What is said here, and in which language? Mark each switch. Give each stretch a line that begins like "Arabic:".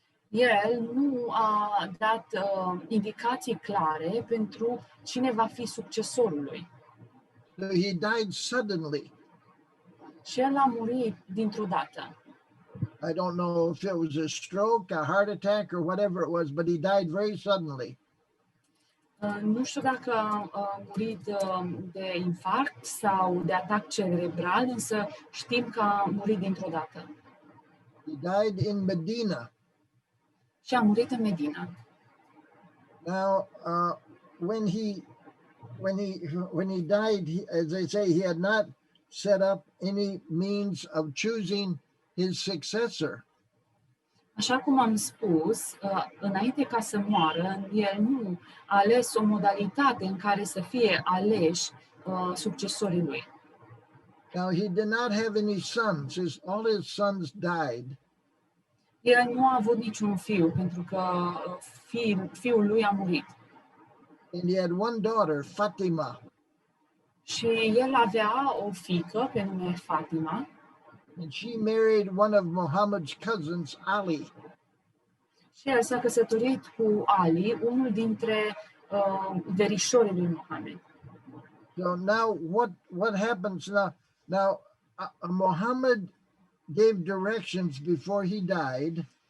Romanian: el nu a dat indicații clare pentru cine va fi succesorul lui.
English: So he died suddenly.
Romanian: Și el a murit dintr-o dată.
English: I don't know if it was a stroke, a heart attack, or whatever it was, but he died very suddenly.
Romanian: Nu știu dacă a murit de infarct sau de atac cerebral, însă știm că a murit dintr-o dată.
English: He died in Medina.
Romanian: Și a murit în Medina.
English: Now, when he died, as they say, he had not set up any means of choosing his successor.
Romanian: Așa cum am spus, înainte ca să moară, el nu a ales o modalitate în care să fie aleși succesorii lui.
English: Now, he did not have any sons. All his sons died.
Romanian: El nu a avut niciun fiu, pentru că fiul lui a murit.
English: And he had one daughter, Fatima.
Romanian: Și el avea o fiică pe nume Fatima.
English: And she married one of Muhammad's cousins, Ali.
Romanian: Și el s-a căsătorit cu Ali, unul dintre verișorii lui Mohamed.
English: So now what happens now? Now, Muhammad gave directions before he died.